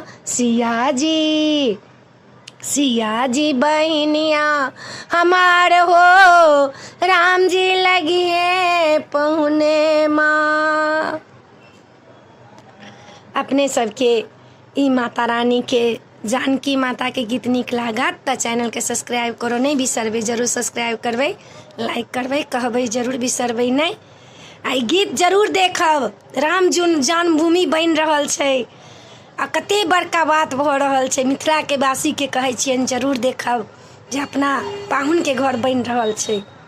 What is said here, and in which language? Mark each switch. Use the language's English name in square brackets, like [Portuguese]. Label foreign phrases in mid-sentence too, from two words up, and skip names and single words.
[Maithili] सिया जी बहनिया हमार हो, राम जी लगी है पहुने माँ। अपने सबके ई माता रानी के, जानकी माता के गीत नीक लागत तो चैनल के सब्सक्राइब करो नहीं बिसरबै, जरूर सब्सक्राइब करबै, लाइक करबै, कहबै जरूर बिसरबै नहीं। आई गीत जरूर देखब। राम जन्मभूमि बन रहल छै आ कते बड़का बात भऽ रहल छै। मिथिला के वासी के कहै छियनि जरूर देखब जे अपना पाहुन के घर बन रहल छै।